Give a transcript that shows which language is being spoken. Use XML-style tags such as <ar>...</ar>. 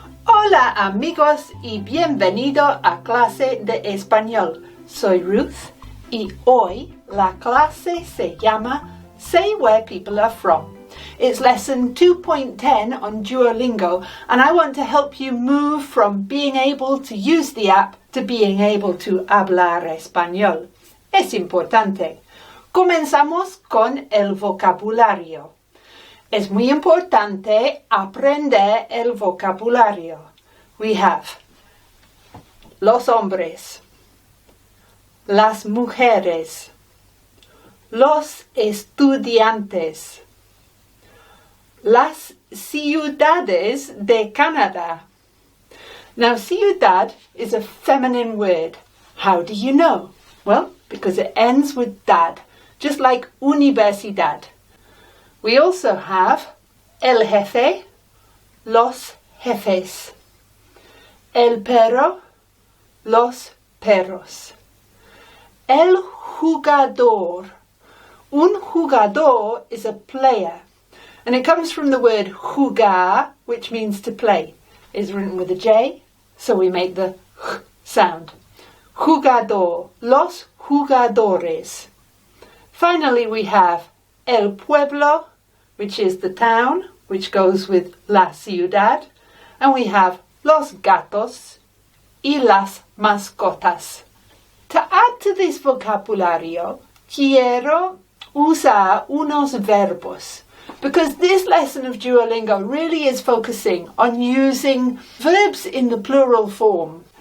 <es>Hola amigos y bienvenido a clase de español. Soy Ruth y hoy la clase se llama</es> <en>Say Where People Are From. It's lesson 2.10 on Duolingo and I want to help you move from being able to use the app to being able to</en> <es>hablar español. Es importante. Comenzamos con el vocabulario. Es muy importante aprender el vocabulario. We have los hombres, las mujeres, los estudiantes, las ciudades de Canadá.</es> <en>Now, ciudad is a feminine word. How do you know? Well, because it ends with dad, just like universidad. We also have</en> <es>el jefe, los jefes, el perro, los perros, el jugador.</es> <en>Un jugador is a player, and it comes from the word jugar, which means to play. It's written with a J, so we make the j sound.</en> <es>Jugador, los jugadores.</es> <en>Finally, we have el pueblo, which is the town, which goes with la ciudad. And we have</en> <es>los gatos y las mascotas.</es> <en>To add to this vocabulario,</en> <es>quiero usar unos verbos,</es> <en>because this lesson of Duolingo really is focusing on using verbs in the plural form.</en>